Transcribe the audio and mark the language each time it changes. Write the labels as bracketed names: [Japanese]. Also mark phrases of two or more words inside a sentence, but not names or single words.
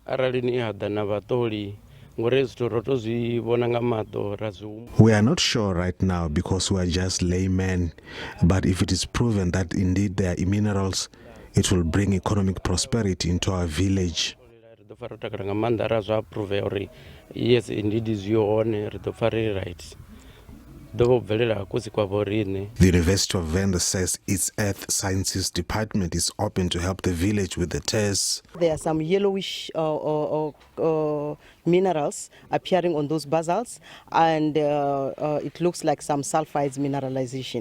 [English] We are not sure right now because we are just laymen, but if it is proven that indeed there are minerals, it will bring economic prosperity into our village. [Venda] fara ro takala nga maanḓa ra zwa approve uri [English] yes indeed is your own [Venda] ri ḓo pfa ri right. [English] The University of Venda says its Earth Sciences Department is open to help the village with the tests. There are some yellowish minerals appearing on those basalts, and it looks like some sulfides mineralization.